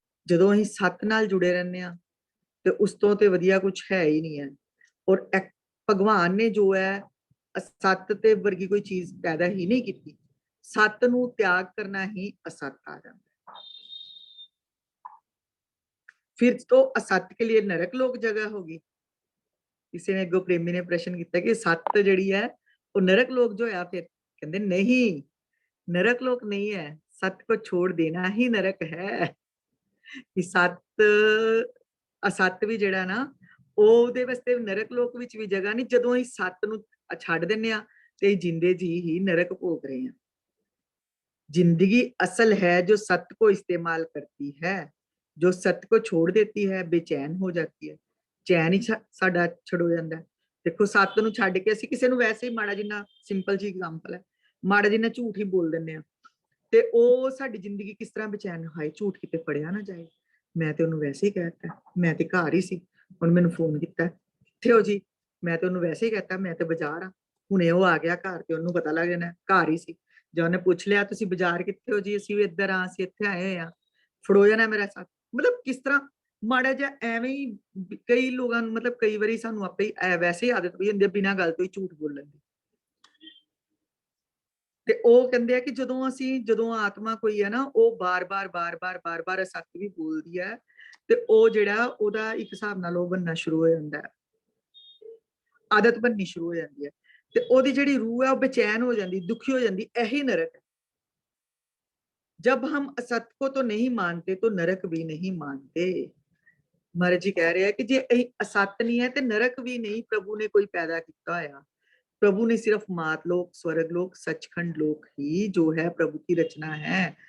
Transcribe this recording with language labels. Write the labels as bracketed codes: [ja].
[pa] ਜਦੋਂ ਅਸੀਂ ਸੱਤ ਨਾਲ ਜੁੜੇ ਰਹਿੰਦੇ ਆ ਤੇ ਉਸ ਤੋਂ ਤੇ ਵਧੀਆ ਕੁਝ ਹੈ ਹੀ ਨਹੀਂ ਹੈ। ਔਰ ਭਗਵਾਨ ਨੇ ਜੋ ਹੈ ਸੱਤ ਤੇ ਵਰਗੀ ਕੋਈ ਚੀਜ਼ ਪੈਦਾ ਹੀ ਨਹੀਂ ਕੀਤੀ। ਸੱਤ ਨੂੰ ਤਿਆਗ ਕਰਨਾ ਹੀ [hi] असत आ जाता है। फिर तो असत के लिए नरक लोक जगह होगी। किसी ने अगो प्रेमी ने प्रश्न किया कि सत जिहड़ी है वो नरक लोक जो है, फिर कहते नहीं, नरक लोक नहीं है, सत को छोड़ देना ही नरक है। [pa] कि सत असत भी जिहड़ा ना ਉਹਦੇ ਵਾਸਤੇ ਨਰਕ ਲੋਕ ਵਿੱਚ ਵੀ ਜਗ੍ਹਾ ਨਹੀਂ। ਜਦੋਂ ਅਸੀਂ ਸੱਤ ਨੂੰ ਛੱਡ ਦਿੰਨੇ ਆ ਤੇ ਜਿੰਦੇ ਜੀ ਹੀ ਨਰਕ ਭੋਗ ਰਹੇ ਆ। [hi] जिंदगी असल है जो सत्य को इस्तेमाल करती है, जो सत्य को छोड़ देती है बेचैन हो जाती है। चैन ही साडा छड़ हो जाता है। [pa] देखो सत्य ਨੂੰ ਛੱਡ ਕੇ ਅਸੀਂ ਕਿਸੇ ਨੂੰ ਵੈਸੇ ਹੀ ਮਾੜਾ ਜਿੰਨਾ ਸਿੰਪਲ ਜੀ ਐਗਜ਼ਾਮਪਲ ਹੈ, ਮਾੜਾ ਜਿੰਨਾ ਝੂਠ ਹੀ ਬੋਲ ਦਿੰਨੇ ਆ ਤੇ ਉਹ ਸਾਡੀ ਜ਼ਿੰਦਗੀ ਕਿਸ ਤਰ੍ਹਾਂ ਬੇਚੈਨ ਹਾਏ ਝੂਠ ਕਿਤੇ ਫੜਿਆ ਨਾ ਜਾਏ। ਮੈਂ ਤੇ ਉਹਨੂੰ ਵੈਸੇ ਹੀ ਕਹਿਤਾ, ਮੈਂ ਤੇ ਘਰ ਹੀ ਸੀ, ਹੁਣ ਮੈਨੂੰ ਫੋਨ ਕੀਤਾ ਕਿੱਥੇ ਹੋ ਜੀ, ਮੈਂ ਤੇ ਉਹਨੂੰ ਵੈਸੇ ਹੀ ਕਹਿਤਾ ਮੈਂ ਤੇ ਬਾਜ਼ਾਰ ਆ, ਹੁਣੇ ਉਹ ਆ ਗਿਆ ਘਰ ਤੇ ਉਹਨੂੰ ਪਤਾ ਲੱਗ ਜਾਣਾ ਘਰ ਹੀ ਸੀ। ਜਾਂ ਉਹਨੇ ਪੁੱਛ ਲਿਆ ਤੁਸੀਂ ਬਾਜ਼ਾਰ ਕਿੱਥੇ ਹੋ ਜੀ, ਅਸੀਂ ਵੀ ਇੱਧਰ ਆ, ਅਸੀਂ ਇੱਥੇ ਆਏ ਆ, ਫੜੋ ਜਾਣਾ ਮੇਰਾ ਸਾਥ। ਮਤਲਬ ਕਿਸ ਤਰ੍ਹਾਂ ਮਾੜਾ ਜਿਹਾ ਐਵੇਂ ਹੀ ਕਈ ਲੋਕਾਂ ਨੂੰ ਮਤਲਬ ਕਈ ਵਾਰੀ ਸਾਨੂੰ ਆਪੇ ਹੀ ਵੈਸੇ ਹੀ ਆਦਤ ਪਈ ਹੁੰਦੀ ਹੈ ਬਿਨਾਂ ਗੱਲ ਤੋਂ ਹੀ ਝੂਠ ਬੋਲਣ ਦੀ। ਤੇ ਉਹ ਕਹਿੰਦੇ ਆ ਕਿ ਜਦੋਂ ਆਤਮਾ ਕੋਈ ਹੈ ਨਾ ਉਹ ਬਾਰ-ਬਾਰ ਸੱਚ ਵੀ ਬੋਲਦੀ ਹੈ ਤੇ ਉਹ ਜਿਹੜਾ ਉਹਦਾ ਇੱਕ ਹਿਸਾਬ ਨਾਲ ਉਹ ਬੰਨਾ ਸ਼ੁਰੂ ਹੋ ਜਾਂਦਾ ਹੈ, ਆਦਤ ਬੰਨੀ ਸ਼ੁਰੂ ਹੋ ਜਾਂਦੀ ਹੈ ਤੇ ਉਹਦੀ ਜਿਹੜੀ [hi] रूह है वो बेचैन हो जाती, [pa] दुखी हो जाती। [hi] यही नरक है। जब हम असत्य को तो नहीं मानते तो नरक भी नहीं मानते। महाराज जी कह रहे हैं कि जे असत्य नहीं है तो नरक भी नहीं प्रभु ने कोई पैदा किया होया। प्रभु ने सिर्फ मातलोक, स्वर्ग लोक, सचखंड लोक ही जो है प्रभु की रचना है।